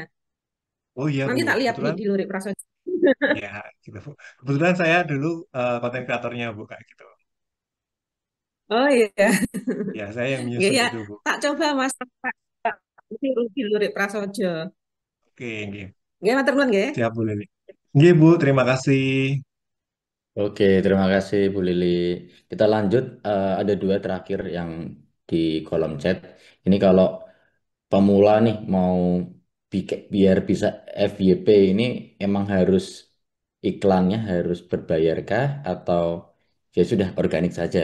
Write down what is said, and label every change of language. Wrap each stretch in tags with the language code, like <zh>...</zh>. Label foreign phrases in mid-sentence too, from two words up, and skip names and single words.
<id>Oh iya Bu, nanti tak lihat kebetulan di Lurik Prasojo. ya gitu Bu. Kebetulan saya dulu konten kreatornya Bu kayak gitu. Oh iya. Ya, saya yang Iya, menyusun ya. itu Bu. Tak coba Mas, tak tiru di Lurik Prasojo. Oke, nggih.</id> <jv>Nggih, matur nuwun nggih.</jv> <id>Siap Bu Lili. Nggih Bu, terima kasih. Oke, terima kasih Bu Lili. Kita lanjut, ada dua terakhir yang di kolom chat. Ini kalau pemula nih mau biar bisa FYP ini emang harus iklannya harus berbayarkah atau ya sudah organik saja.</id>